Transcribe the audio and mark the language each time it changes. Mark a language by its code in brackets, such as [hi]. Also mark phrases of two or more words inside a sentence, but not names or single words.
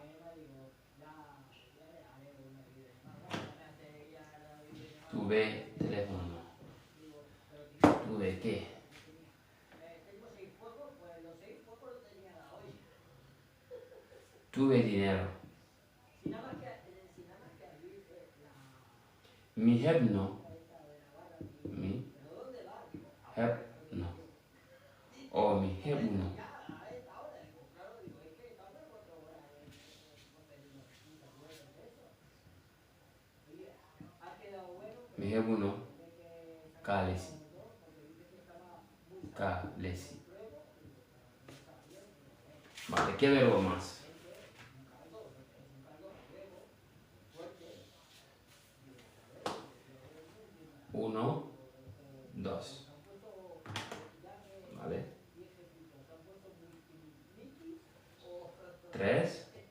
[es] Tuve teléfono. Tuve qué. Tuve dinero. [ff] Mi hebno. Mi hebno o mi hebno. Mi hebno kalesi. Kalesi. [es] Vale, ¿qué verbo más? Uno, dos. ¿Vale? Tres.